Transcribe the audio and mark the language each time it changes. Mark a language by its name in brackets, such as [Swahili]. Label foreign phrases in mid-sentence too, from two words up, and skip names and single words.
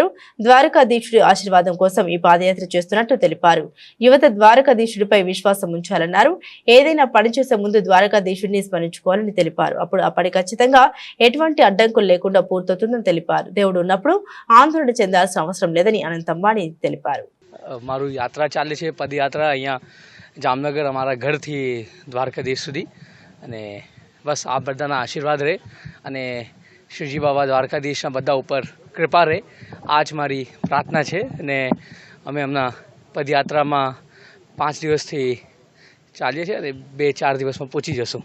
[Telugu] ద్వారకాధీశుడి ఆశీర్వాదం కోసం ఈ పాదయాత్ర చేస్తున్నట్టు తెలిపారు. యువత ద్వారకాధీశుడిపై విశ్వాసం ఉంచాలన్నారు. ఏదైనా పని చేసే ముందు ద్వారకాధీశుడిని స్మరించుకోవాలని తెలిపారు. అప్పుడు ఖచ్చితంగా ఎటువంటి అడ్డంకులు లేకుండా పూర్తవుతుందని తెలిపారు. దేవుడు ఉన్నప్పుడు ఆందోళన చెందాల్సిన అవసరం లేదని అనంత్ అంబానీ తెలిపారు. [Gujarati] મારું યાત્રા ચાલે છે, પદયાત્રા. અહીંયા જામનગર અમારા ઘરથી દ્વારકાધીશ સુધી. અને બસ આ બધાના આશીર્વાદ રહે અને શ્રીજી બાબા દ્વારકાધીશના બધા ઉપર કૃપા રહે. આ જ મારી પ્રાર્થના છે. અને અમે હમણાં પદયાત્રામાં 5 દિવસથી ચાલીએ છીએ અને 2-4 દિવસમાં પહોંચી જશું.